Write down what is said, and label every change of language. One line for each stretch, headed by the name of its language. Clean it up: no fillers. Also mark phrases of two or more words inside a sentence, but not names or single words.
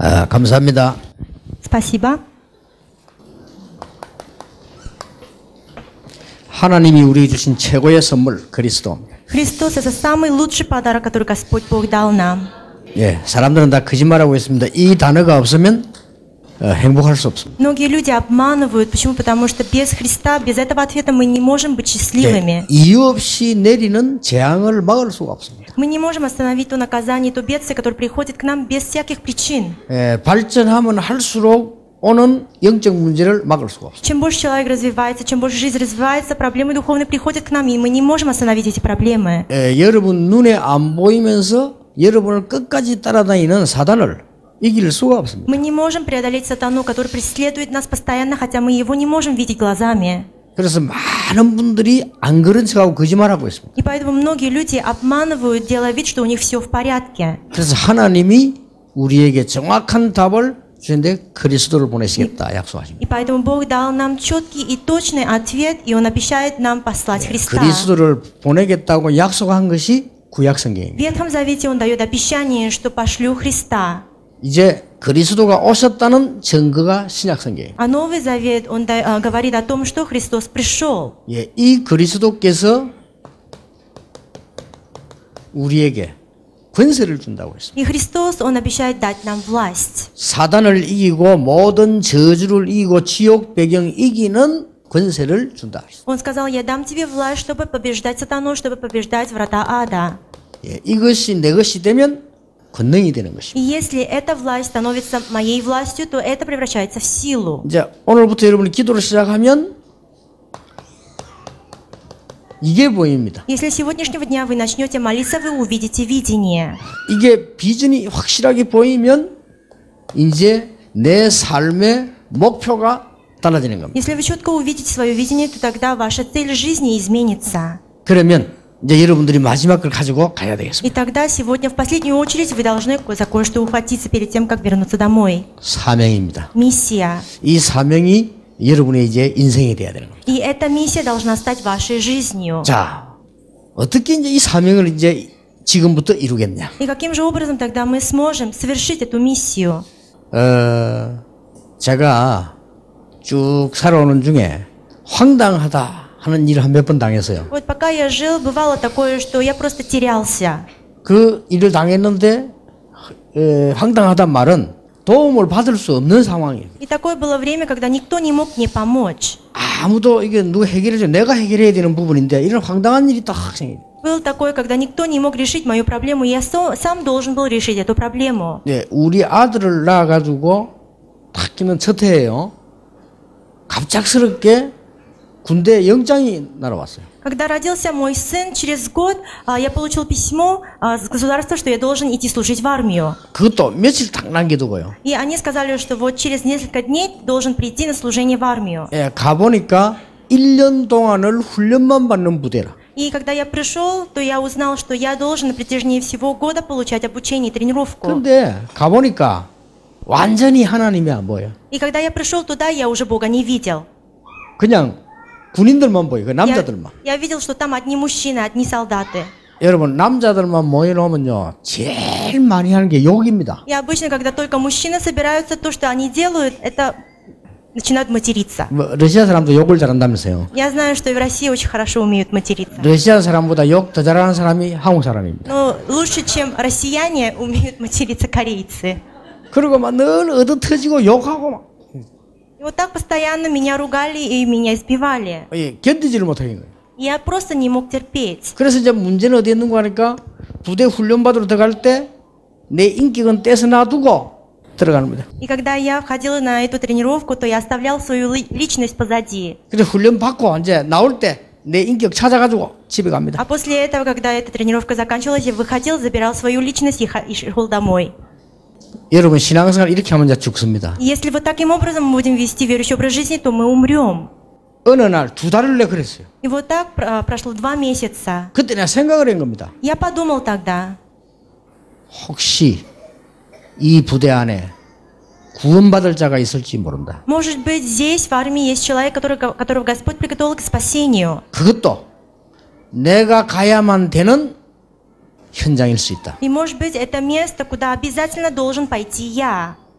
Korean: 감사합니다.
Russian: Спасибо.
Korean: 하나님이 우리에게 주신 최고의 선물 그리스도입니다.
Russian: Христос – это самый лучший подарок, который Господь Бог дал нам.
Korean: 예, 사람들은 다 거짓말하고 있습니다. 이 단어가 없으면 행복할 수 없습니다.
Russian: Многие люди обманывают. Почему? Потому что без Христа, без этого ответа мы не можем быть счастливыми.
Korean: 이유 없이 내리는 재앙을 막을 수가 없습니다.
Russian: Мы не можем остановить то наказание, то бедствие, которое приходит к нам без всяких причин.
Korean: 발전하면 할수록 오는 영적 문제를 막을 수가 없습니다.
Russian: Чем больше человек развивается, чем больше жизнь развивается, проблемы духовные приходят к нам, и мы не можем остановить эти проблемы.
Korean: 여러분 눈에 안 보이면서 여러분을 끝까지 따라다니는 사단을 이길 수가 없습니다.
Russian: Мы не можем преодолеть сатану, который преследует нас постоянно, хотя мы его не можем видеть глазами.
Korean: 그래서 많은 분들이 안 그런 척하고 거짓말하고 있습니다.
Russian: И поэтому многие люди обманывают, делая вид, что у них все в порядке.
Korean: 그래서 하나님이 우리에게 정확한 답을 주는데 그리스도를 보내시겠다 약속하십니다.
Russian: И поэтому Бог дал нам четкий и точный ответ, и Он обещает нам послать Христа.
Korean: 그리스도를 보내겠다고 약속한 것이 구약 성경입니다.
Russian: В Ветхом Завете Он дает обещание, что пошлю Христа.
Korean: 이제 그리스도가 오셨다는 증거가 신약 성경입니다.
Russian: А Новый Завет, Он говорит о том, что Христос пришел.
Korean: 예, 이 그리스도께서 우리에게 권세를 준다고 했습니다.
Russian: И Христос, Он обещает дать нам власть.
Korean: 사단을 이기고 모든 저주를 이기고 지옥 배경 이기는 권세를 준다.
Russian: Он сказал: «Я дам тебе власть, чтобы побеждать сатану, чтобы побеждать врата ада».
Korean: 예, 이것이 내 것이 되면 권능이 되는 것입니다.
Russian: И если эта власть становится моей властью, то это превращается в силу.
Korean: 이제 오늘부터 여러분이 기도를 시작하면 이게 보입니다.
Russian: Если с сегодняшнего дня вы начнете молиться, вы увидите видение.
Korean: 이게 비전이 확실하게 보이면 이제 내 삶의 목표가 달라지는 겁니다.
Russian: Если вы четко увидите свое видение, то тогда ваша цель жизни изменится.
Korean: 그러면 이제 여러분들이 마지막 걸 가지고 가야 되겠습니다.
Russian: И тогда сегодня в последнюю очередь вы должны за кое-что ухватиться перед тем, как вернуться домой.
Korean: 사명입니다.
Russian: Миссия.
Korean: 이 사명이 여러분의 이제 인생이 돼야 되는 겁니다.
Russian: И эта миссия должна стать вашей жизнью.
Korean: 자, 어떻게 이제 이 사명을 이제 지금부터 이루겠냐?
Russian: И каким же образом тогда мы сможем совершить эту миссию?
Korean: 제가 쭉 살아오는 중에 황당하다 하는 일을 한 몇 번 당했어요.
Russian: Вот пока я жил, бывало такое, что я просто терялся.
Korean: 그 일을 당했는데 황당하단 말은 도움을 받을 수 없는 상황이에요.
Russian: И такое было время, когда никто не мог мне помочь.
Korean: 아무도 이게 누가 해결해줘 내가 해결해야 되는 부분인데 이런 황당한 일이 딱 생겨요.
Russian: Было такое, когда никто не мог решить мою проблему, и я сам должен был решить эту проблему.
Korean: 네, 우리 아들을 낳아가지고 딱 키는 첫 해예요. 갑작스럽게 군대 영장이 날아왔어요.
Russian: Когда родился мой сын, через год я получил письмо с государства, что я должен идти служить в армию.
Korean: 그것도 며칠 딱 남겨두고요.
Russian: И они сказали, что вот через несколько дней должен прийти на служение в армию.
Korean: 예, 가보니까 1년 동안을 훈련만 받는 부대라.
Russian: И когда я пришел, то я узнал, что я должен на протяжении всего года получать обучение и тренировку.
Korean: 근데 가보니까 완전히 하나님이 안 보여.
Russian: И когда я пришел туда, я уже Бога не видел.
Korean: 그냥 군인들만 보여. 그 남자들만.
Russian: Я видел, что там одни мужчины, одни солдаты.
Korean: 여러분 남자들만 모여놓으면요 제일 많이 하는 게 욕입니다.
Russian: И обычно, когда только мужчины собираются, то, что они делают, это начинают материться.
Korean: 뭐, 러시아 사람도 욕을 잘한다면서요.
Russian: Я знаю, что и в России очень хорошо умеют материться.
Korean: 러시아 사람보다 욕 더 잘하는 사람이 한국 사람입니다.
Russian: Но лучше, чем россияне, умеют материться корейцы.
Korean: 그리고 막 늘 얻어터지고 욕하고 막
Russian: И вот так постоянно меня ругали и меня избивали.
Korean: 견디지를 못하는 거예요.
Russian: Я просто не мог терпеть.
Korean: 그래서 이제 문제는 어디 있는 거 하니까 부대 훈련 받으러 들어갈 때 내 인격은 떼서 놔두고 들어가는 겁니다.
Russian: И когда я входила на эту тренировку, то я оставлял свою личность позади.
Korean: 그래서 훈련 받고 이제 나올 때 내 인격 찾아가지고 집에 갑니다.
Russian: А после этого, когда эта тренировка заканчивалась, я выходил, забирал свою личность и шел домой.
Korean: 여러분 신앙생활 이렇게 하면 이제 죽습니다.
Russian: Если вот таким образом мы будем вести верующий образ жизни, то мы умрем.
Korean: 어느 날 2달을 내 그랬어요.
Russian: И вот так прошло 2 месяца.
Korean: 그때 내가 생각을 한 겁니다.
Russian: Я подумал тогда,
Korean: 혹시 이 부대 안에 구원받을 자가 있을지 모른다.
Russian: может быть, здесь в армии есть человек, которого Господь приготовил к спасению.
Korean: 그것도 내가 가야만 되는 현장일 수 있다.
Russian: И может быть, это место, куда обязательно должен пойти я.